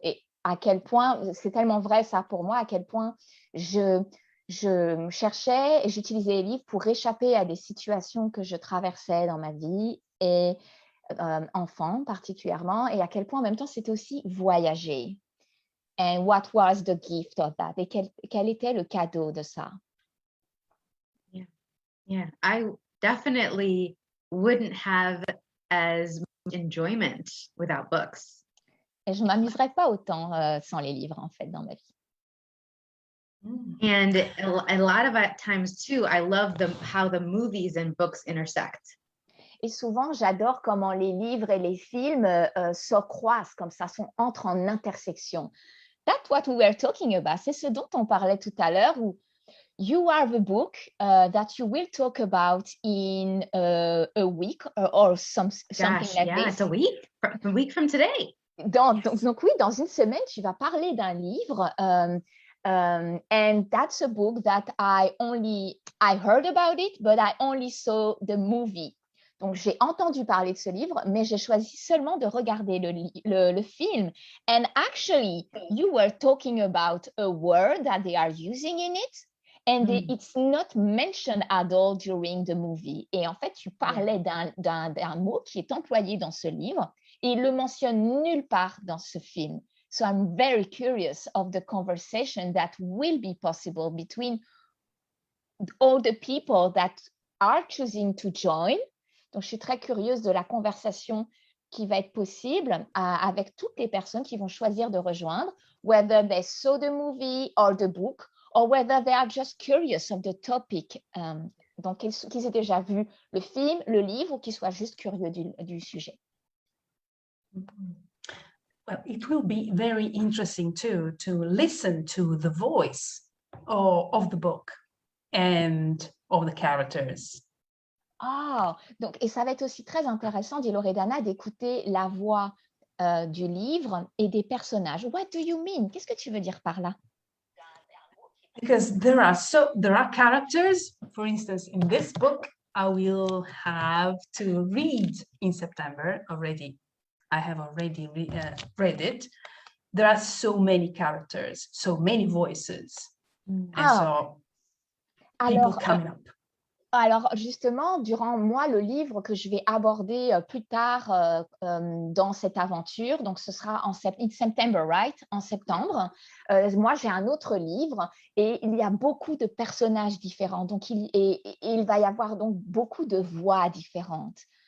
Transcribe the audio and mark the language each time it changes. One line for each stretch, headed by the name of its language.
French: Et à quel point, c'est tellement vrai ça pour moi, à quel point je cherchais et j'utilisais les livres pour échapper à des situations que je traversais dans ma vie et enfant particulièrement, et à quel point en même temps c'était aussi voyager.
English: And what was the gift of that?
French: Et quel était le cadeau de ça?
English: Yeah, I definitely wouldn't have as much enjoyment without books.
French: Et je ne m'amuserais pas autant sans les livres en fait dans ma vie.
English: And a lot of times too, I love how the movies and books intersect.
French: Et souvent, j'adore comment les livres et les films se croisent comme ça, entrent en intersection.
English: That's what we were talking about.
French: C'est ce dont on parlait tout à l'heure, où
English: you have a book that you will talk about in a week or something like yeah, this. it's a week from today.
French: Donc oui, dans une semaine, tu vas parler d'un livre.
English: And that's a book that I heard about it, but I only saw the movie.
French: Donc, j'ai entendu parler de ce livre, mais j'ai choisi seulement de regarder le film.
English: And actually, you were talking about a word that they are using in it, and it's not mentioned at all during the movie.
French: Et en fait, tu parlais d'un mot qui est employé dans ce livre, et il le mentionne nulle part dans ce film.
English: So I'm very curious of the conversation that will be possible between all the people that are choosing to join.
French: Donc, je suis très curieuse de la conversation qui va être possible avec toutes les personnes qui vont choisir de rejoindre,
English: whether they saw the movie or the book, or whether they are just curious of the topic.
French: Donc, qu'ils aient déjà vu le film, le livre, ou qu'ils soient juste curieux du sujet.
English: Well, it will be very interesting too to listen to the voice of the book and of the characters.
French: Ah, donc, et ça va être aussi très intéressant, dit Loredana, d'écouter la voix du livre et des personnages.
English: What do you mean?
French: Qu'est-ce que tu veux dire par là?
English: Because there are characters, for instance, in this book, I will have to read in September already. I have already read it. There are so many characters, so many voices, and so people coming up.
French: Alors, justement, durant le livre que je vais aborder plus tard dans cette aventure, donc ce sera
English: in September, right?
French: En septembre. Moi, j'ai un autre livre et il y a beaucoup de personnages différents. Donc, il va y avoir donc beaucoup de voix différentes.